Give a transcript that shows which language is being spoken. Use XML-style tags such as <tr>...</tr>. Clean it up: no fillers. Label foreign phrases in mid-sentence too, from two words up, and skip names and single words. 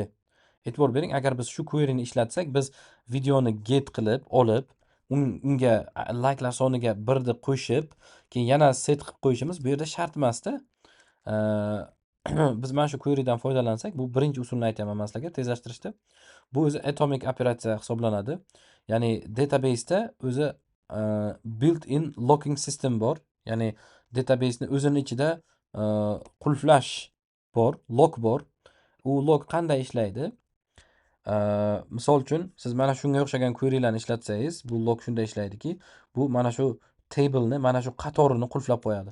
<uz>E'tibor bering, agar biz shu query'ni ishlatsak, biz videoni get qilib olib, unga like'lar soniga 1 ni qo'shib, keyin yana set qilib qo'yishimiz bu yerda shart emas-da. Biz mana shu query'dan foydalansak, bu birinchi usulni aytaman men sizlarga tezlashtirishda. Bu o'zi atomic operatsiya hisoblanadi. Ya'ni databaseda o'zi</uz> <en>built-in locking system</en> <uz>bor. Ya'ni database ni o'zini ichida qulflash bor, lock bor. U lock qanday ishlaydi? Misol uchun siz mana shunga o'xshagan query'larni ishlatsangiz, bu lock shunday ishlaydiki, bu mana shu table'ni, mana shu qatorini qulflab qo'yadi.</uz>